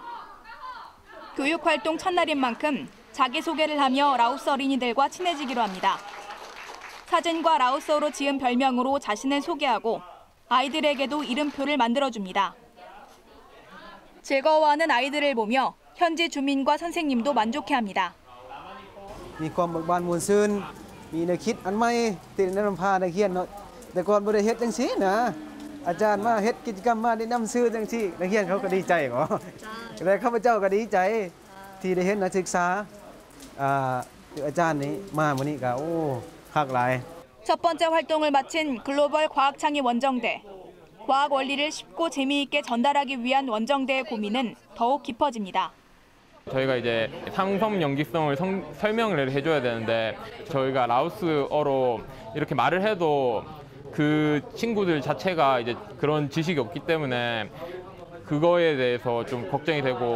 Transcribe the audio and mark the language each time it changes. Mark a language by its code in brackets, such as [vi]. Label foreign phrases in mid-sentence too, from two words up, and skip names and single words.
[ko] 교육활동 첫날인 만큼 자기소개를 하며 라오스 어린이들과 친해지기로 합니다. 사진과 라오스어로 지은 별명으로 자신을 소개하고 아이들에게도 이름표를 만들어줍니다. 즐거워하는 아이들을 보며 현지 주민과 선생님도 만족해합니다. [lo] ມີຄວາມເບີກບານມ່ວນຊື່ນມີແນວຄິດອັນໃໝ່ທີ່ໄດ້ນຳພານັກຮຽນເນາະແຕ່ກ່ອນບໍ່ໄດ້ເຮັດຈັ່ງຊີ້ນະອາຈານມາເຮັດກິດຈະກຳມາແນະນຳຊື່ຈັ່ງຊີ້ນັກຮຽນເຂົາກໍດີໃຈບໍ່ແຕ່ຂ້າພະເຈົ້າກໍດີໃຈທີ່ໄດ້ເຫັນນັກສຶກສາອາຈານນີ້ມາມື້ນີ້ກໍໂອ້ຄັກຫຼາຍ [ko] 첫 번째 활동을 마친 글로벌 과학창의 원정대. 과학 원리를 쉽고 재미있게 전달하기 위한 원정대의 고민은 더욱 깊어집니다. 저희가 이제 상성 연기성을 설명을 해줘야 되는데 저희가 라오스어로 이렇게 말을 해도 그 친구들 자체가 이제 그런 지식이 없기 때문에 그거에 대해서 좀 걱정이 되고.